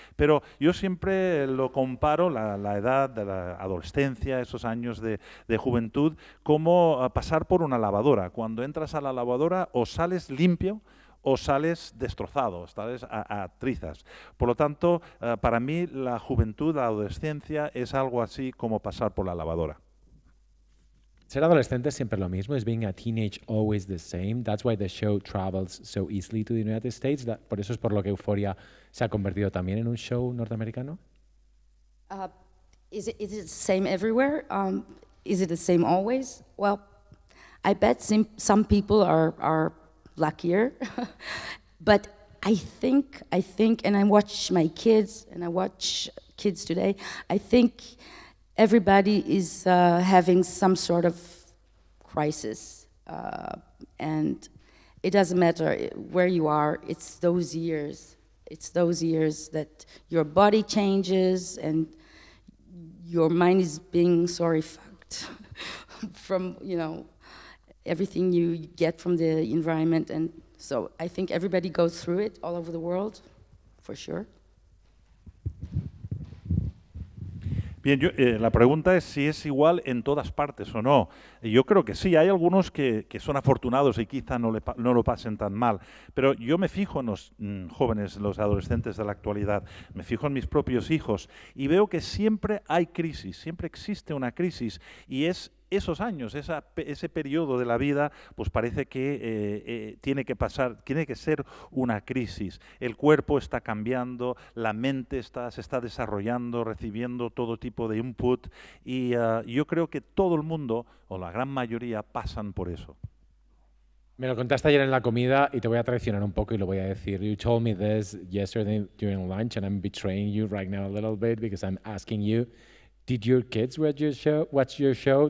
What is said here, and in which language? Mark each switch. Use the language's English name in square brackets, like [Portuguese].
[Spanish] Pero yo siempre lo comparo, la edad de la adolescencia, esos años de juventud, como pasar por una lavadora. Cuando entras a la lavadora o sales limpio o sales destrozado, sales a trizas. Por lo tanto, para mí la juventud, la adolescencia es algo así como pasar por la lavadora. Ser adolescente es siempre lo mismo. [English] Is being a teenage always the same? That's why the show travels so easily to the United States. [Spanish] Por eso es por lo que Euphoria se ha convertido también en un show norteamericano. [English] Is it the same everywhere? Is it the same always? Well, I bet some people are luckier, but I think, and I watch my kids, and I watch kids today, I think everybody is having some sort of crisis, and it doesn't matter where you are, it's those years that your body changes and your mind is being fucked from, everything you get from the environment. And so I think everybody goes through it all over the world, for sure. [Spanish] Bien, la pregunta es si es igual en todas partes o no. Yo creo que sí, hay algunos que son afortunados y quizá no lo pasen tan mal, pero yo me fijo en los jóvenes, los adolescentes de la actualidad, me fijo en mis propios hijos y veo que siempre hay crisis, siempre existe una crisis y es esos años, ese periodo de la vida, pues parece que tiene que ser una crisis. El cuerpo está cambiando, la mente se está desarrollando, recibiendo todo tipo de input y yo creo que todo el mundo, o la gran mayoría, pasan por eso. Me lo contaste ayer en la comida y te voy a traicionar un poco y lo voy a decir. [English] You told me this yesterday during lunch and I'm betraying you right now a little bit because I'm asking you, did your kids watch your show?